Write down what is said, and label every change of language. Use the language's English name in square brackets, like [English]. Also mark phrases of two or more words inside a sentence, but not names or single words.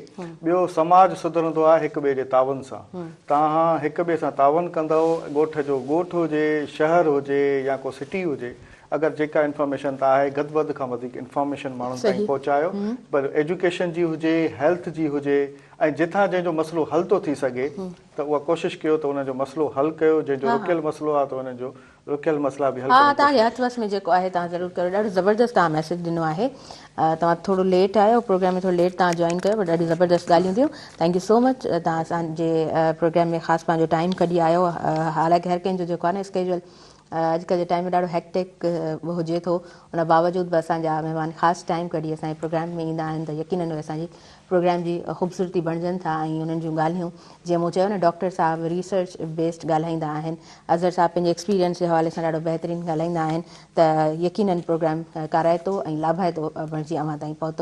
[Sindhi] ॿियो, समाज सुधरंदो आहे हिक ॿिए जे तावन सां। तव्हां हिक ॿिए सां तावन कंदव, ॻोठ जो ॻोठ हुजे, शहर हुजे या को सिटी हुजे, अगरि जेका इंफॉर्मेशन त आहे घटि वधि खां वधीक इंफॉर्मेशन माण्हुनि ताईं पहुचायो, पर एजुकेशन जी हुजे, हेल्थ जी हुजे, ऐं जिथां जंहिंजो मसइलो हल थो थी सघे त उहा कोशिशि कयो त उनजो मसइलो हल कयो। जंहिंजो रुकियल मसइलो आहे त उनजो रुकियल मसइला बि हल कयो। तव्हांजे हथ वस में जेको आहे तव्हां ज़रूरु कयो। ॾाढो ज़बरदस्त तव्हां मैसेज ॾिनो आहे। तव्हां थोरो लेट आयो, प्रोग्राम में थोरो लेट तव्हां जॉइन कयो, पर ॾाढी ज़बरदस्त ॻाल्हियूं थियूं। [English] thank you so much. [Sindhi] तव्हां असांजे प्रोग्राम में ख़ासि पंहिंजो टाइम कढी आयो। हालांकि हर कंहिंजो जेको आहे न स्केड्यूल अॼुकल्ह जे टाइम में ॾाढो हेक्टिक हुजे थो, उन बावजूदि बि असांजा महिमान ख़ासि टाइम कढी असांजे प्रोग्राम में ईंदा आहिनि, त यकीननि उहे असांजी प्रोग्राम जी ख़ूबसूरती बणिजनि था ऐं उन्हनि जूं ॻाल्हियूं, जीअं मूं चयो न, डॉक्टर साहब [English] research based [Sindhi] ॻाल्हाईंदा आहिनि, अज़हर साहब पंहिंजे एक्सपीरियंस जे हवाले सां ॾाढो बहितरीनु ॻाल्हाईंदा आहिनि, त यकीननि प्रोग्राम कराइतो ऐं लाभाइतो बणिजी अव्हां ताईं पहुतो।